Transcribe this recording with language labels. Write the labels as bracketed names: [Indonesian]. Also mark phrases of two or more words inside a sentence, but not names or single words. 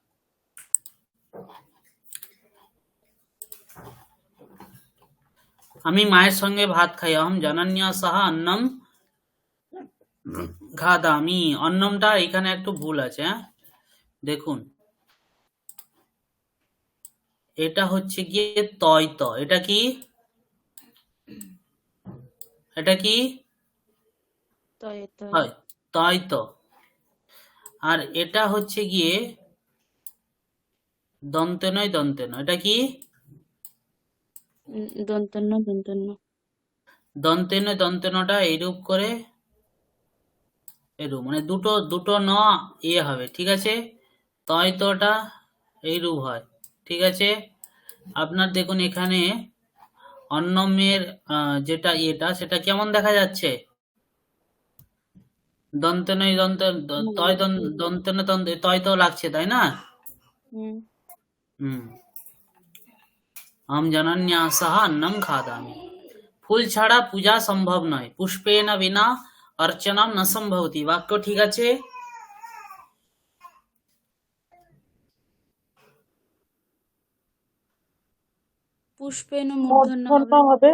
[Bangla] আমি মায়ের সঙ্গে ভাত খাই। [Sanskrit] অহম জনন্যা সহ অন্নম খাদামি। [Bangla] অন্নমটা এখানে একটু ভুল আছে। হ্যাঁ, দেখুন, এটা হচ্ছে গিয়ে তয় ত। এটা কি? এটা কি তয়ে তয়ে। হয়? তয় ত। আর এটা হচ্ছে গিয়ে দন্তে নয়, দন্তে নয়। এটা কি? দন্তন্য দন্তন্য। দন্তে নয়, দন্তে নটা এইরূপ করে, এরূপ মানে দুটো দুটো ন ইয়ে হবে, ঠিক আছে? তয় তটা এইরূপ হয়, ঠিক আছে? আপনার দেখুন এখানে অন্নমের যেটা ইয়েটা সেটা কেমন দেখা যাচ্ছে? দন্তে নয়, দন্তে তয় দন্তে নয়, দন্তে তয় তো লাগছে, তাই না? হুম। হুম, [Sanskrit] हम जनन्यासः अन्नं खादामि। [Bangla] ফুল ছাড়া পূজা সম্ভব নয়। [Sanskrit] পুষ্পেন বিনা অর্চনাম ন সম্ভবতি। [Bangla] বাক্য ঠিক আছে? পুষ্পেন মূর্ধন্য মূর্ধন্য হবে। হবে।